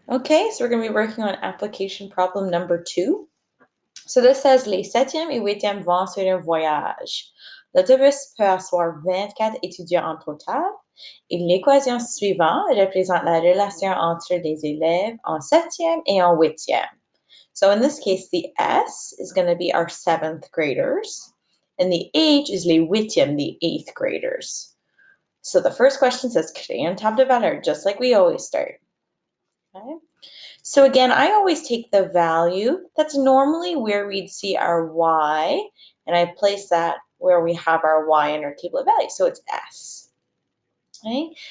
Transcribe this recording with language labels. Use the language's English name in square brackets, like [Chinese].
[English] Okay, so we're going to be working on application problem number 2. So this says [French] les 7e et 8e vont sur un voyage. L'autobus peut asseoir 24 étudiants en total. Et l'équation suivante représente la relation entre les élèves en 7e et en 8e. [English] So in this case, the S is going to be our 7th graders, and the H is les 8e, the 8th graders. So the first question says, [French] créer une table de valeur, [English] just like we always start. Okay. So again, I always take the value. That's normally where we'd see our Y, and I place that where we have our Y in our table of values. So it's S. Okay?